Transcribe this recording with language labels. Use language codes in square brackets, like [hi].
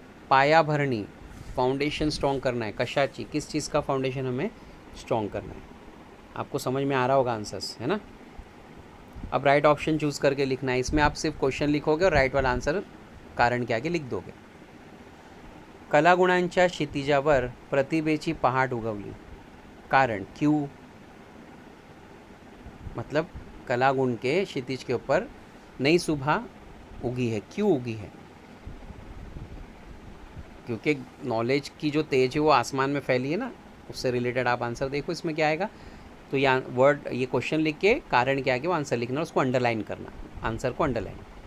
[hi] पायाभरणी, foundation strong करना है, कशाची, किस चीज़ का फाउंडेशन हमें स्ट्रॉन्ग करना है? आपको समझ में आ रहा होगा आंसर्स, है ना। अब राइट ऑप्शन चूज़ करके लिखना है। इसमें आप सिर्फ क्वेश्चन लिखोगे और राइट वाला आंसर कारण के आगे लिख दोगे। [mr] कलागुणांच्या क्षितिजावर प्रतिभेची पहाट उगवली, कारण, [hi] क्यों? मतलब कलागुण के क्षितिज के ऊपर नई सुबह उगी है, क्यों उगी है? क्योंकि नॉलेज की जो तेज है वो आसमान में फैली है ना, उससे रिलेटेड आप आंसर देखो इसमें क्या आएगा। तो ये क्वेश्चन लिख के कारण के आगे वो आंसर लिखना और उसको अंडरलाइन करना, आंसर को अंडरलाइन।